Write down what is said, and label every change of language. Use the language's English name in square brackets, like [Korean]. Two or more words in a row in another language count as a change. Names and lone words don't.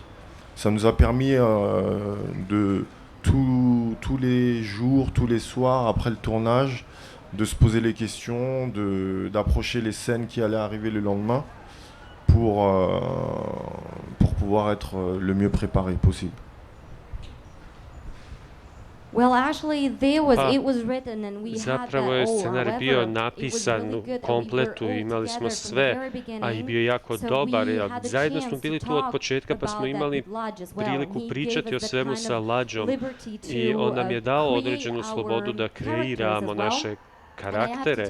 [French] Ça nous a permis de tous les jours, tous les soirs après le tournage, de se poser les questions, d'approcher les scènes qui allaient arriver le lendemain pour pouvoir être le mieux préparé possible. [Bosnian] Zapravo je scenarij bio napisan u kompletu, imali smo sve, a i bio jako dobar. Zajedno smo bili tu od početka, pa smo imali priliku pričati o svemu sa Ladžom i on nam je dao određenu slobodu da kreiramo naše karaktere.